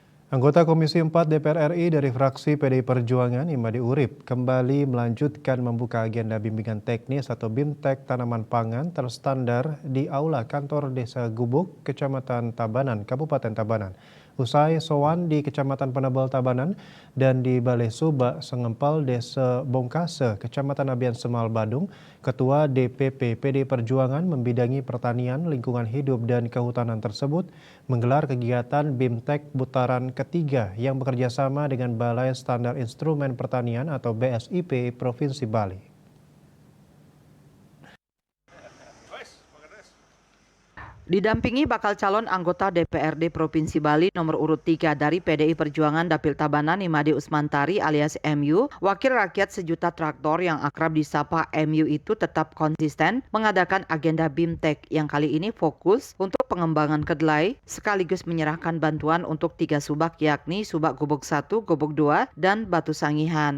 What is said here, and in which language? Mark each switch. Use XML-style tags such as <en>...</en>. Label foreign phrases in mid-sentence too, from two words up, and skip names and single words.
<id>Anggota Komisi 4 DPR RI dari fraksi PDI Perjuangan Imade Urip kembali melanjutkan membuka agenda bimbingan teknis atau BIMTEK tanaman pangan terstandar di Aula Kantor Desa Gubuk, Kecamatan Tabanan, Kabupaten Tabanan. Usai sowan di Kecamatan Penebel Tabanan dan di Balai Subak Sengempal Desa Bongkase, Kecamatan Abian Semal Badung, Ketua DPP PDI Perjuangan membidangi pertanian, lingkungan hidup dan kehutanan tersebut menggelar kegiatan BIMTEK putaran ketiga yang bekerja sama dengan Balai Standar Instrumen Pertanian atau BSIP Provinsi Bali. Didampingi bakal calon anggota DPRD Provinsi Bali nomor urut 3 dari PDI Perjuangan Dapil Tabanan Imade Usmantari alias MU, Wakil Rakyat Sejuta Traktor yang akrab disapa MU itu tetap konsisten mengadakan agenda BIMTEK yang kali ini fokus untuk pengembangan kedelai sekaligus menyerahkan bantuan untuk 3 subak yakni Subak Gubuk 1, Gubuk 2, dan Batu Sangihan.</id>